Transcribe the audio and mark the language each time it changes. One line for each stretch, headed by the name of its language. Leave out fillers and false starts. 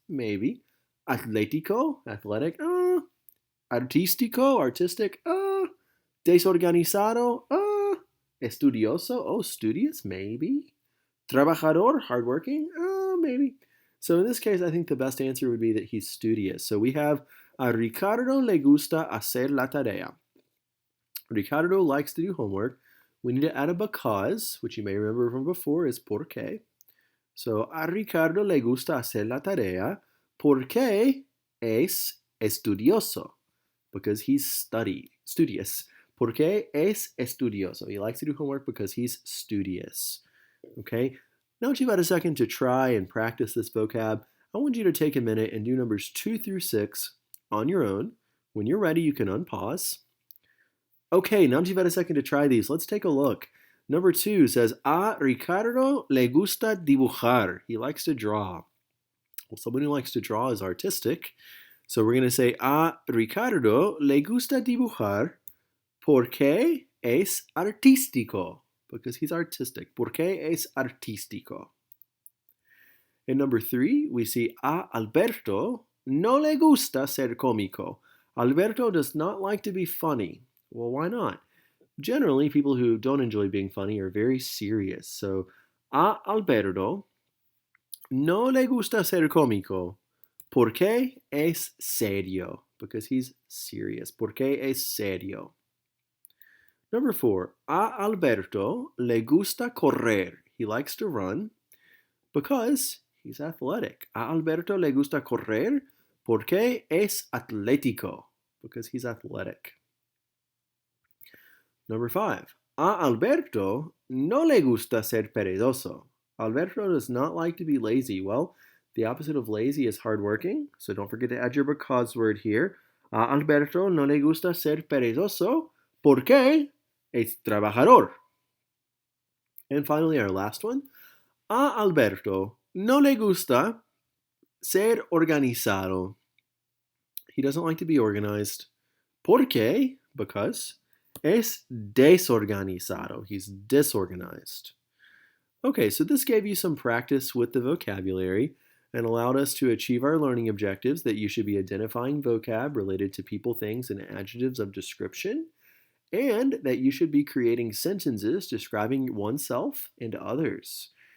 English: Maybe. Atlético, athletic. Artístico, artistic.
Spanish: Desorganizado.
English: Estudioso, studious, maybe. Trabajador, hardworking, maybe. So in this case, I think the best answer would be that he's studious. So we have
Spanish: a Ricardo le gusta hacer la tarea.
English: Ricardo likes to do homework. We need to add a because, which you may remember from before is porque.
Spanish: So a Ricardo le gusta hacer la tarea porque es estudioso.
English: Because he's studious.
Spanish: Porque es estudioso.
English: He likes to do homework because he's studious. Okay? Now that you've had a second to try and practice this vocab, I want you to take a minute and do numbers 2 through 6 on your own. When you're ready, you can unpause. Okay, now that you've had a second to try these, let's take a look. Number 2 says,
Spanish: a Ricardo le gusta dibujar.
English: He likes to draw. Well, someone who likes to draw is artistic. So we're going to say,
Spanish: a Ricardo le gusta dibujar porque es artístico.
English: Because he's artistic.
Spanish: Porque es artístico.
English: In number 3, we see
Spanish: a Alberto no le gusta ser cómico.
English: Alberto does not like to be funny. Well, why not? Generally, people who don't enjoy being funny are very serious.
Spanish: So, a Alberto no le gusta ser cómico porque es serio.
English: Because he's serious.
Spanish: Porque es serio.
English: Number 4,
Spanish: a Alberto le gusta correr.
English: He likes to run because he's athletic.
Spanish: A Alberto le gusta correr porque es atlético.
English: Because he's athletic. Number 5,
Spanish: a Alberto no le gusta ser perezoso.
English: Alberto does not like to be lazy. Well, the opposite of lazy is hardworking, so don't forget to add your because word here.
Spanish: A Alberto no le gusta ser perezoso porque es trabajador.
English: And finally, our last one.
Spanish: A Alberto no le gusta ser organizado.
English: He doesn't like to be organized. Porque, because,
Spanish: es desorganizado.
English: He's disorganized. Okay, so this gave you some practice with the vocabulary and allowed us to achieve our learning objectives that you should be identifying vocab related to people, things, and adjectives of description, and that you should be creating sentences describing oneself and others.